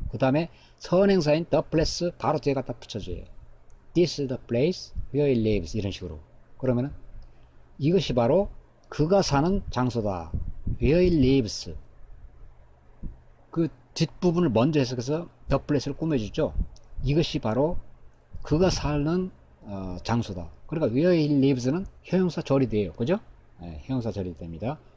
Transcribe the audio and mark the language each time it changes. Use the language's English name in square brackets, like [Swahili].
[Korean] 그 다음에 선행사인 the place 바로 뒤에 갖다 붙여줘요. [English] This is the place where he lives [Korean] 이런 식으로. 그러면은 이것이 바로 그가 사는 장소다. [English] Where he lives. [Korean] 그 뒷부분을 먼저 해석해서 the place를 꾸며주죠. 이것이 바로 그가 사는 장소다. 그러니까 [English] where he lives [Korean] 는 형용사 절이돼요. 그죠? 네, 형용사 절이됩니다.